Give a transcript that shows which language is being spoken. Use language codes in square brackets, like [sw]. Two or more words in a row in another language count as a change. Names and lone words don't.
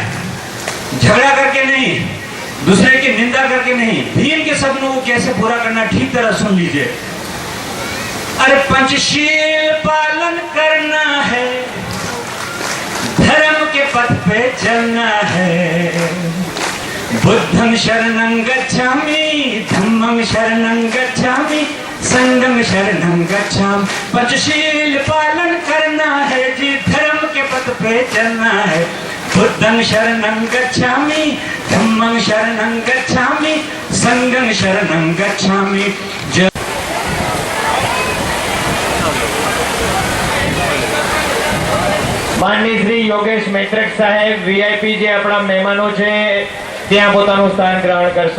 [hi] झगड़ा करके नहीं, दूसरे की निंदा करके नहीं। भीम के सपनों को कैसे पूरा करना, ठीक तरह सुन लीजिए। अरे पंचशील पालन करना है, धर्म के पथ पे चलना है। [pi] बुद्धं शरणं गच्छामि, धम्मं शरणं गच्छामि, संघं शरणं गच्छामि। [hi] पंचशील पालन करना है जी, धर्म के पथ पे चलना है। [pi] बुद्धं शरणं गच्छामि, धम्मं शरणं गच्छामि, संघं शरणं गच्छामि। [gu] માનની શ્રી યોગેશ મૈત્રક સાહેબ વીઆઈપી જે આપણા મહેમાનો છે ત્યાં પોતાનું સ્થાન ગ્રહણ કરશે।